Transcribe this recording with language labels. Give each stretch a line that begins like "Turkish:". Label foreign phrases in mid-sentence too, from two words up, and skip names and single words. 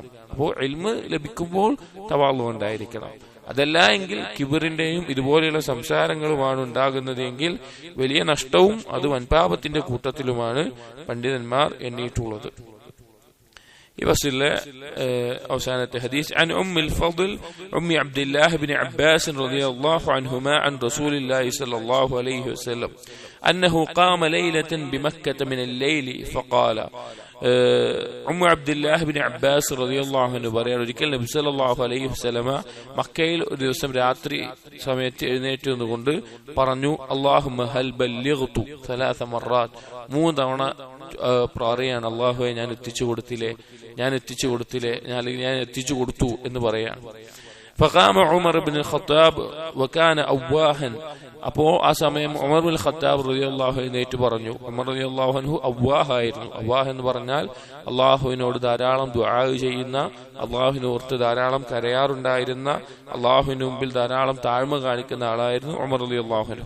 Malayalam: അപ്പോൾ ഇൽമ് ലഭിക്കുമ്പോൾ തവാളു ഉണ്ടായിരിക്കണം. അതല്ല എങ്കിൽ കിബറിന്റെയും ഇതുപോലെയുള്ള സംസാരങ്ങളുമാണ് ഉണ്ടാകുന്നതെങ്കിൽ വലിയ നഷ്ടവും അത് വൻപാപത്തിന്റെ കൂട്ടത്തിലുമാണ് പണ്ഡിതന്മാർ എണ്ണിയിട്ടുള്ളത്. ഈ ഫസ്ലിലെ അവസാനത്തെ ഹദീസ്
Arabic: عن أم الفضل أم عبد الله بن عباس رضي الله عنهما عن رسول الله صلى الله عليه وسلم أنه قام ليلة بمكة من الليل فقال
Malayalam: ഉമ്മു അബ്ദുല്ലാഹ് ഇബ്നു അബ്ബാസ്
Arabic: رضي الله عنه
Malayalam: പറയാൻ ഒരിക്കൽ നബി
Arabic: صلى الله عليه وسلم
Malayalam: മക്കയിൽ ഒരു ദിവസം രാത്രി സമയത്ത് എഴുന്നേറ്റ് നിന്നുകൊണ്ട് പറഞ്ഞു,
Arabic: اللهم هل بلغت ثلاث مرات,
Malayalam: 3 തവണ പറയാണ്, അല്ലാഹുവേ ഞാൻ എത്തിച്ചു കൊടുത്തില്ലേ ഞാൻ എത്തിച്ചു കൊടുത്തു എന്ന് പറയാൻ.
Arabic: فقام عمر بن الخطاب وكان أواها.
Malayalam: അപ്പോ ആ സമയം ഉമർ ബിൻ ഖത്താബ്
Arabic: رضي الله عنه
Malayalam: എഴുന്നേറ്റ് പറഞ്ഞു. ഉമർ
Arabic: رضي الله عنه
Malayalam: അവ്വാഹായിരുന്നു. അവ്വാഹ് എന്ന് പറഞ്ഞാൽ അള്ളാഹുവിനോട് ധാരാളം ദുആ ചെയ്യുന്ന, അള്ളാഹുവിനെ ഓർത്ത് ധാരാളം കരയാറുണ്ടായിരുന്ന, അള്ളാഹുവിന് മുമ്പിൽ ധാരാളം താഴ്മ കാണിക്കുന്ന ആളായിരുന്നു ഉമർ
Arabic: رضي الله عنه.